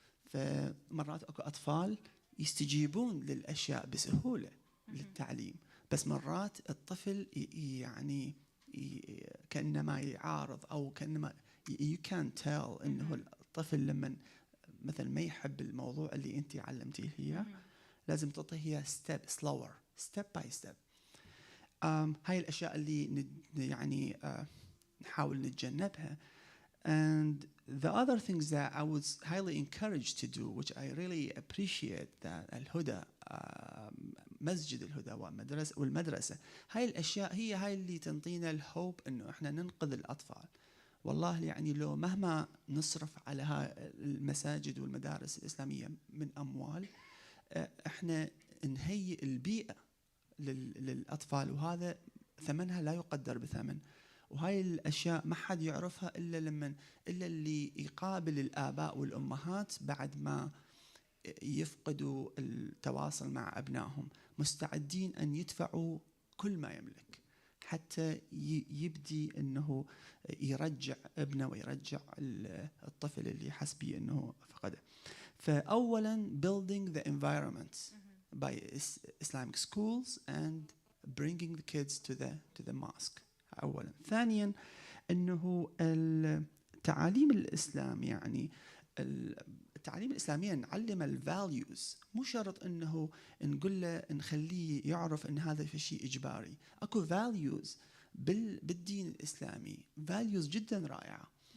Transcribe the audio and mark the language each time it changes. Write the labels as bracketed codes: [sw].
[ar] فمرات أكو أطفال يستجيبون للأشياء بسهولة للتعليم، بس مرات الطفل يعني كأنما يعارض، أو كأنما [en] you can tell [ar] إنه الطفل لما مثلا ما يحب الموضوع اللي انت علمتيه اياه، لازم تعطيه [en] step by step. [ar] هاي الاشياء اللي يعني نحاول نتجنبها. [en] And the other things that I was highly encouraged to do, which I really appreciate, that [ar] الهدى مسجد الهدى والمدرسة، هاي الاشياء هي هاي اللي تنطينا الهوب انه احنا ننقذ الاطفال. والله يعني لو مهما نصرف على المساجد والمدارس الإسلامية من أموال، احنا نهيئ البيئة للأطفال، وهذا ثمنها لا يقدر بثمن. وهاي الأشياء ما حد يعرفها إلا اللي يقابل الآباء والأمهات بعد ما يفقدوا التواصل مع أبنائهم، مستعدين أن يدفعوا كل ما يملك حتى يبدي أنه يرجع ابنه ويرجع الطفل اللي حس به أنه فقده. فأولا [en] building the environment by Islamic schools and bringing the kids to the mosque [ar] أولا. ثانيا أنه التعاليم الإسلام، يعني التعليم الإسلامية نعلم الفاليوز، مو شرط أنه نقول له نخليه يعرف أن هذا في شيء إجباري. أكو values بالدين الإسلامي values جدا رائعة.